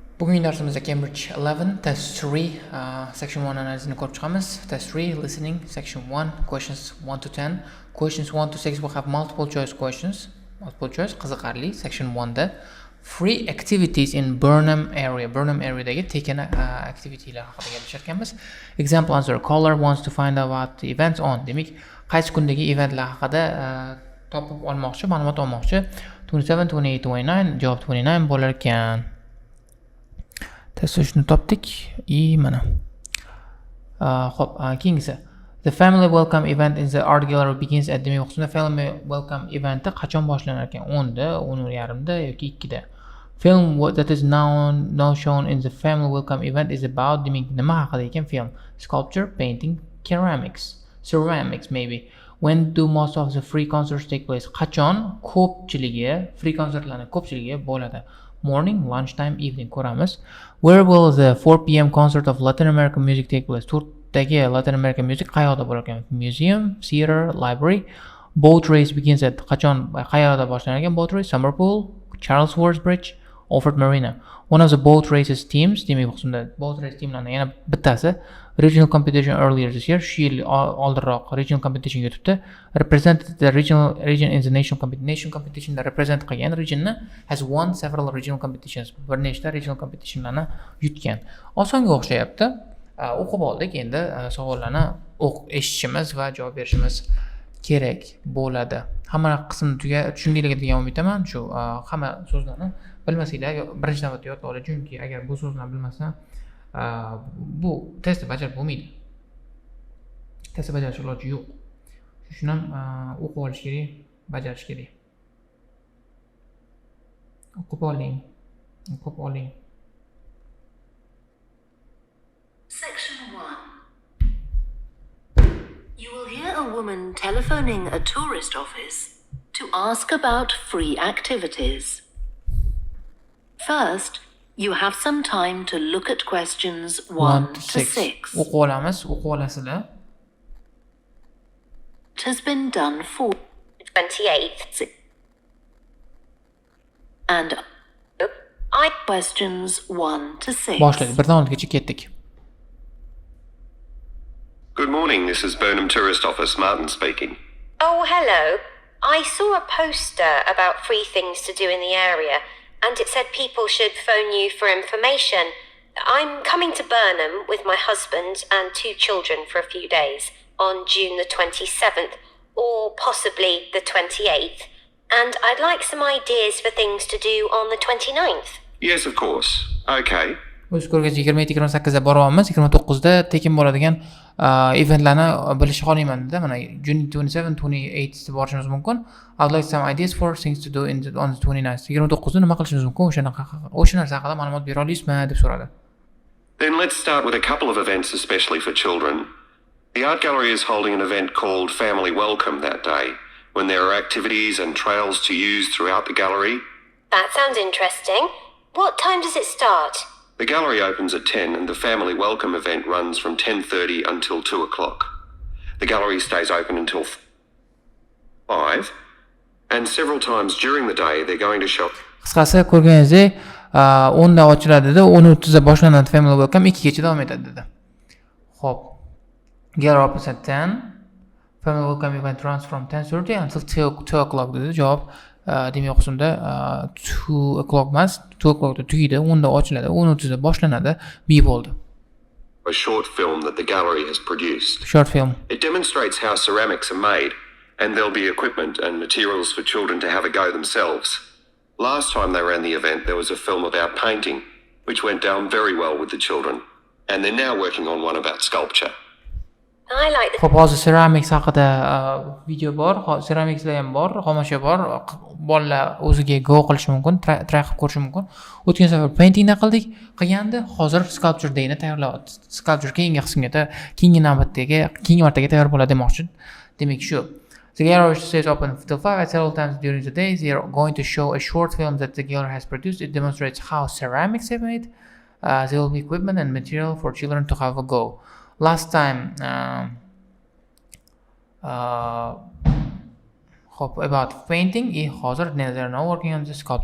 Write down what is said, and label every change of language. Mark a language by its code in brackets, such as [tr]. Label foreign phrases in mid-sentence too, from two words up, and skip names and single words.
[uz] Bugungi darsimizda Cambridge 11 [en] test 3 section 1 [uz] analizini ko'rib chiqamiz. [en] Test 3 listening section 1 questions 1 to 10. Questions 1 to 6 will have multiple choice questions. Multiple choice qiziqarli section 1 da free activities in Burnham area. [uz] Burnham areadagi tekin activitylar haqida gapirishamiz. [en] Example answer: caller wants to find out what the events on. [uz] Demak, qaysi kundagi eventlar haqida topib olmoqchi, ma'lumot olmoqchi. 27, 28, 29 javob 29 bo'lar ekan. Test shuni topdik. Mana. Xo'p, keyingisi. [en] The family welcome event in the art gallery begins at [uz] demak o'qisida family welcome eventi qachon boshlanar ekan? 10 da, 10:30 da yoki 2 da. [en] Film that is now shown in the family welcome event is about [uz] demak nima haqida ekan [en] film? Sculpture, painting, ceramics maybe. When do most of the free concerts take place? [uz] Qachon ko'pchiligi free konsertlarning ko'pchiligi bo'ladi? [en] Morning, lunchtime, evening ko'ramiz. Where will the 4 p.m. concert of Latin American music take place? [uz] To'rtdagi [en] Latin American music [uz] qayerda bo'lar ekan? [en] Museum, theater, library. Boat race begins at [uz] qachon qayerda boshlangan ekan? [en] Boat race, Summer Pool, Charles Ward Bridge, Alfred Marina. One of the boat races teams, [uz] demak o'qisida [en] boat race teamlarning [uz] yana bittasi [en] regional competition earlier this year, [uz] shu yil oldinroq [en] regional competition [uz] yutibdi. [en] Represented the region in the national competition da represent [uz] qilgan regionni [en] has won several regional competitions. [uz] Bir nechta [en] regional competitionlarni [uz] yutgan. Osonga o'xshayapti. O'qib oldik, endi savollarni eshitishimiz va javob berishimiz kerak bo'ladi. Hamma qismni tushundinglar degan umidaman. Shu hamma so'zlarni bilmasanglar birinchi navbatda yodlab oling, chunki agar bu so'zlarni bilmasdan bu testni bajarib bo'lmaydi. Testni bajarish iloji yo'q. Shuni ham o'qib olish kerak, bajarish kerak. O'qib oling. [en] Section 1. You will hear a woman telephoning a tourist office to ask about free activities. First, you have some time to look at questions 1 to 6. [uz] O'qib olasizlar. [en] It has been done for 28th. And I questions 1 to 6. [uz] Boshlaylik. Birdan oldigacha ketdik. [en] Good morning, this is Burnham Tourist Office, Martin speaking. Oh, hello. I saw a poster about free things to do in the area, and it said people should phone you for information. I'm coming to Burnham with my husband and 2 children for a few days on June the 27th, or possibly the 28th, and I'd like some ideas for things to do on the 29th. Yes, of course. Okay. [uz] O'z ko'rgazma 27-28 da boryapmiz. 29 da tekin bo'ladigan eventlarni bilishni xohlayman-da. Mana June 27, 28 da borishimiz mumkin. [en] I'd like some ideas for things to do on the 29th. [uz] 29 da nima qilishimiz mumkin? O'sha narsa haqida ma'lumot bera olasizmi deb so'radi. [en] Then let's start with a couple of events especially for children. The art gallery is holding an event called Family Welcome that day, when there are activities and trails to use throughout the gallery. That sounds interesting. What time does it start? The gallery opens at 10 and the Family Welcome event runs from 10:30 until 2 o'clock. The gallery stays open until 5, and several times during the day they're going to show. [uz] Qisqasi ko'rganingizdek 10 da ochiladi dedi, 10:30 da boshlanadi [en] Family Welcome, [uz] 2 gacha davom etadi dedi. Xo'p. [en] Gallery opens at 10. Family Welcome event runs from 10:30 until 2 o'clock dedi. [uz] Javob demak o'qisunda 2 o'clock emas, 2 o'clock da tugaydi, 10 da ochiladi, 10:30 da boshlanadi. B bo'ldi. [en] A short film that the gallery has produced. Short film. It demonstrates how ceramics are made, and there'll be equipment and materials for children to have a go themselves. Last time they ran the event, there was a film about painting, which went down very well with the children, and they're now working on one about sculpture. I like the [uz] Xo'p, hozir ceramics haqida video bor, ceramicslar ham bor, xomashyo bor. Bolalar o'ziga go qilish mumkin, try qilib ko'rish mumkin. O'tgan safar paintingda qilgandi, hozir sculpture dayni tayyorlayapti. Sculpture keyingi martaga tayyor bo'ladi demoqchi. Demak shu. [en] The gallery stays open till 5 at several times during the day. They are going to show a short film that the gallery has produced. It demonstrates how ceramics are made. There will be equipment and material for children to have a go. Last time Hop, about painting, hozir they're now working on the sculpture.